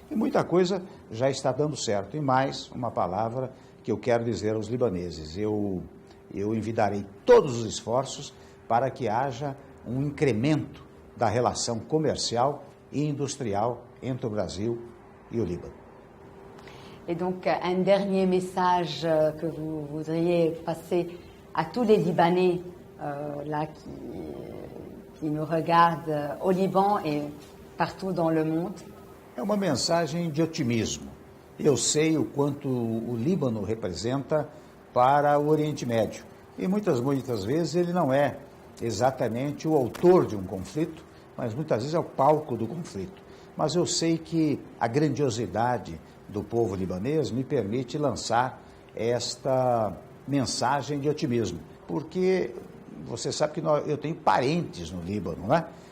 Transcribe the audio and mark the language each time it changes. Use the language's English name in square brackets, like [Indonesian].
[Portuguese] E muita coisa já está dando certo. E mais uma palavra que eu quero dizer aos libaneses: eu envidarei todos os esforços para que haja um incremento da relação comercial e industrial entre o Brasil e o Líbano. [French] Et donc, un dernier message que vous voudriez passer à tous les Libanais là qui nous regardent au Liban et partout dans le monde? [Portuguese] É uma mensagem de otimismo. Eu sei o quanto o Líbano representa para o Oriente Médio. E muitas vezes ele não é exatamente o autor de um conflito, mas muitas vezes é o palco do conflito. mas eu sei que a grandiosidade do povo libanês me permite lançar esta mensagem de otimismo, porque você sabe que eu tenho parentes no Líbano, né?